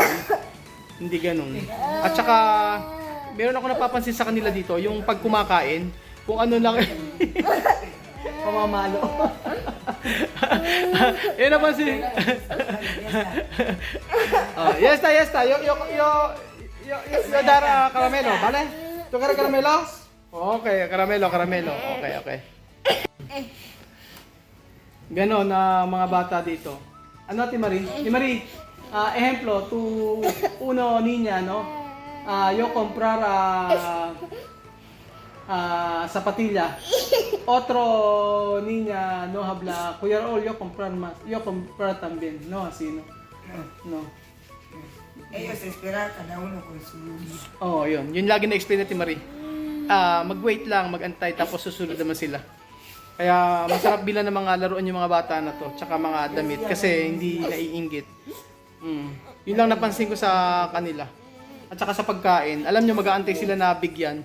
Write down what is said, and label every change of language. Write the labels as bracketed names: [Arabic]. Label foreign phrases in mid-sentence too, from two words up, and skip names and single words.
[Filipino] Hindi ganoon. At saka meron ako napapansin sa kanila dito, yung pag kumakain, kung ano lang pamamalo. Yan napansin. Yes ta. [Spanish] Yo dar caramelo, ¿vale? ¿Tú quieres caramelo? Okay, caramelo. [Filipino] Okay. Ganon na mga bata dito. Ano, Ate Marie? Ate Marie, [Spanish] ejemplo, tu uno niña, no? Yo comprar Zapatilla. Otro niña no habla Kuyarol, yo comprar también. No, así no. No. Ellos esperan cada uno con su vida. [Filipino] Oo, yun. Yun lagi na-explain natin, Marie. Mag-wait lang, mag-antay, tapos susunod naman sila. Kaya masarap bilang ng mga laruan yung mga bata na to, tsaka mga damit, kasi hindi naiinggit. Yun lang napansin ko sa kanila. At saka sa pagkain, alam nyo, mag-aantay sila na bigyan.